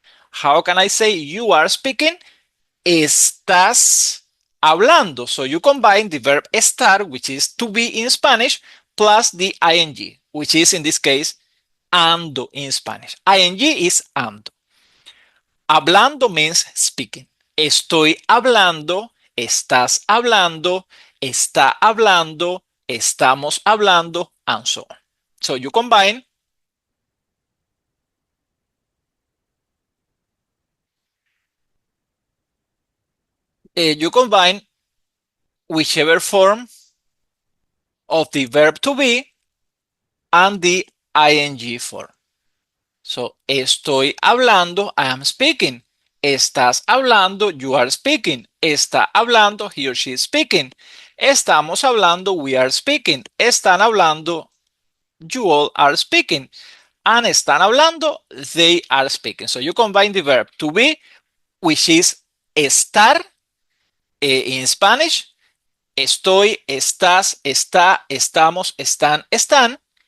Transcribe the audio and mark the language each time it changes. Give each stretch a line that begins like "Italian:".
English: How can I say you are speaking?
Spanish: Estás hablando.
English: So you combine the verb estar, which is to be in Spanish, plus the ing, which is in this case ando in Spanish. Ing is ando. Hablando means speaking.
Spanish: Estoy hablando, estás hablando, está hablando, estamos hablando,
English: and so on. So you combine whichever form of the verb to be and the ing form. So,
Spanish: estoy hablando,
English: I am speaking.
Spanish: Estás hablando,
English: you are speaking.
Spanish: Está hablando,
English: he or she is speaking.
Spanish: Estamos hablando,
English: we are speaking.
Spanish: Están hablando,
English: you all are speaking. And
Spanish: están hablando,
English: they are speaking. So you combine the verb to be, which is estar in Spanish.
Spanish: Estoy, estás, está, estamos, están, están.